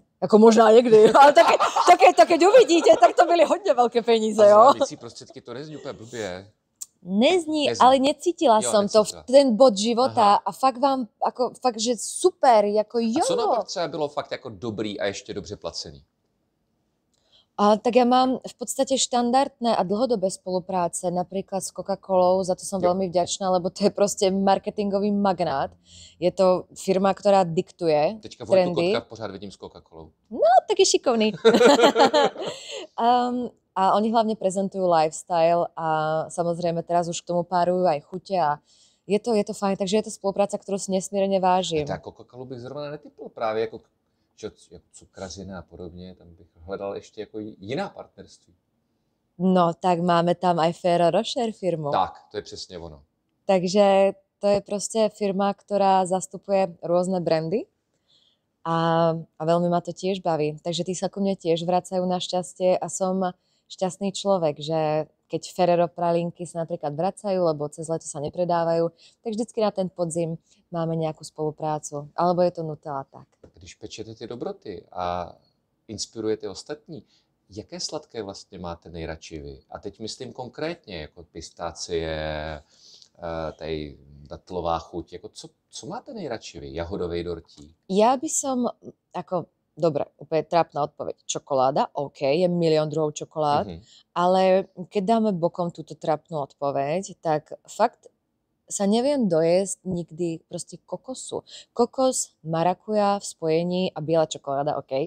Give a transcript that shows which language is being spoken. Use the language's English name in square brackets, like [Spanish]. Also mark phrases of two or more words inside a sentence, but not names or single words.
[Czech] Jako možná někdy, ale tak [Slovak] keď uvidíte, [Czech] tak to byly hodně velké peníze, jo? A mycí prostředky to nezní úplně blbě. [Slovak] Nezní, ale necítila som to v ten bod života. [Czech] Aha. A fakt, že super, jako jo. A co naopak třeba bylo fakt jako dobrý a ještě dobře placený? [Slovak] Tak ja mám v podstate štandardné a dlhodobé spolupráce, napríklad s Coca-Colou, za to som veľmi vďačná, lebo to je proste marketingový magnát. Je to firma, ktorá diktuje [Czech] Teďka [Slovak] trendy. [Czech] Teďka pořád vidím s Coca-Colou. No, tak je šikovný. [Slovak] A oni hlavne prezentujú lifestyle a samozrejme teraz už k tomu párujú aj chute a je to fajn, takže je to spolupráca, ktorú si nesmierne vážim. [Czech] A Coca-Colu bych zrovna netypl právě jako cukrařina a podobně, tam bych hledal ještě jako jiná partnerství. [Slovak] No, tak máme tam aj Ferrero Rocher firmu. [Czech] Tak, to je přesně ono. [Slovak] Takže to je prostě firma, ktorá zastupuje rôzne brandy a veľmi ma to tiež baví. Takže tí sa ku mne tiež vracajú na šťastie a som šťastný človek, že keď Ferrero pralinky sa napríklad vracajú, lebo cez leto sa nepredávajú, tak vždycky na ten podzim máme nejakú spoluprácu. Alebo je to Nutella tak. [Czech] Když pečete ty dobroty a inspirujete ostatní, jaké sladké vlastně máte nejradši vy? A teď myslím konkrétně, jako pistácie, tady datlová chuť, jako co máte nejradši vy? Jahodový dortík? [Slovak] Ja by som, dobre, úplne trápna odpoveď. Čokoláda, OK, je milión druhov čokolád, ale keď dáme bokom túto trápnu odpoveď, tak fakt sa neviem dojesť nikdy proste kokosu. Kokos, marakuja v spojení a biela čokoláda, OK.